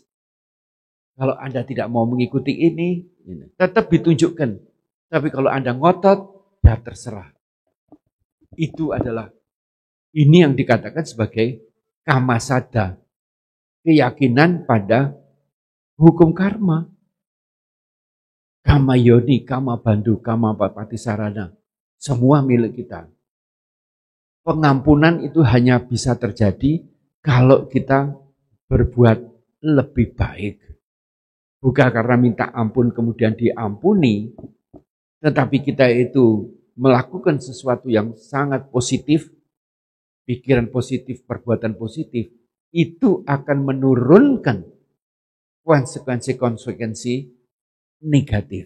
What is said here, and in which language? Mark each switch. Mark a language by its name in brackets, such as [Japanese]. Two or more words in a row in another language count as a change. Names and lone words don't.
[Indonesian] Kalau Anda tidak mau mengikuti ini tetap ditunjukkan. Tapi kalau Anda ngotot, ya terserah. Itu adalah, ini yang dikatakan sebagai kamasada. Keyakinan pada hukum karma. [Pali] Kama yoni, kama bandu, kama patisarana. [Indonesian] Semua milik kita. Pengampunan itu hanya bisa terjadi kalau kita berbuat lebih baik. Bukan karena minta ampun kemudian diampuni, tetapi kita itu melakukan sesuatu yang sangat positif, pikiran positif, perbuatan positif, itu akan menurunkan konsekuensi-konsekuensi negatif.